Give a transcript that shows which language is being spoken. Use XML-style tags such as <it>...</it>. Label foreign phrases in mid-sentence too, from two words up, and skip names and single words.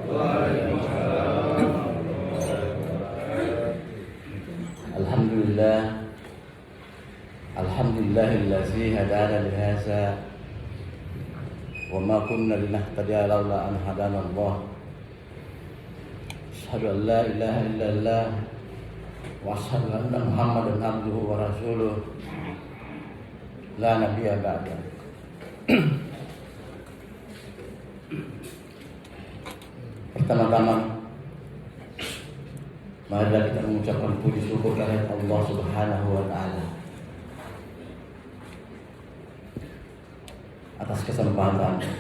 <ar>الحمد لله، الحمد لله الذي هدانا لهذا وما كنا لنهتدي لولا أن هدانا الله. أشهد أن لا إله إلا الله وأشهد أن محمدا عبده ورسوله لا نبي بعده.</ar> <id>Pertama-tama marilah kita mengucapkan puji syukur kehadirat Allah</id> <ar>سبحانه وتعالى</ar> <id>atas kesempatan</id>